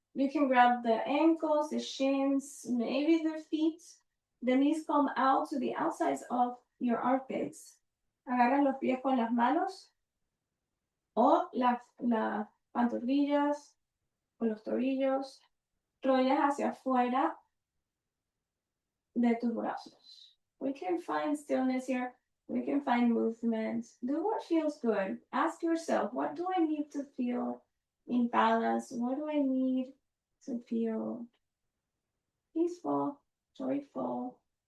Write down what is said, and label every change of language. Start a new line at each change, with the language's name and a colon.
English: You can grab the ankles, the shins, maybe the feet. The knees come out to the outsides of your armpits.
Spanish: Agarran los pies con las manos o las pantorrillas o los tobillos. Rodillas hacia afuera de tus brazos.
English: We can find stillness here. We can find movement. Do what feels good. Ask yourself, what do I need to feel in balance? What do I need to feel peaceful, joyful?